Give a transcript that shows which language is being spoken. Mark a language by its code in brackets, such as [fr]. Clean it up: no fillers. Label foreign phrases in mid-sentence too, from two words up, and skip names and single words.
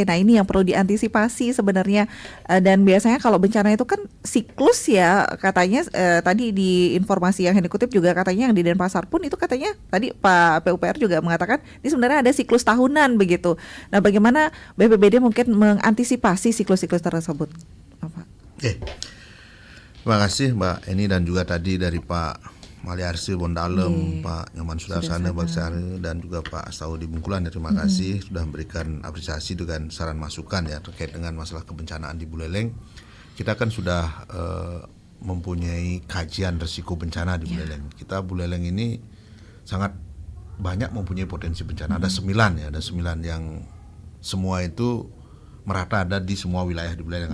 [id] Nah, ini yang perlu diantisipasi sebenarnya, dan biasanya kalau bencana itu kan siklus ya katanya, tadi di informasi yang dikutip juga katanya yang di Denpasar pun itu katanya tadi Pak PUPR juga mengatakan ini sebenarnya ada siklus tahunan begitu. Nah, bagaimana BPBD mungkin mengantisipasi siklus-siklus tersebut? Terima kasih Mbak Eni dan juga tadi dari Pak Maliarsi Bondalem, Pak Nyoman Sudarsana Bagsari dan juga Pak Astawa di Bungkulan. Terima kasih sudah memberikan apresiasi dengan saran masukan ya terkait dengan masalah kebencanaan di Buleleng. Kita kan sudah mempunyai kajian risiko bencana di Buleleng. Kita Buleleng ini sangat banyak mempunyai potensi bencana. Ada 9 ya, ada 9 yang semua itu merata ada di semua wilayah di Buleleng.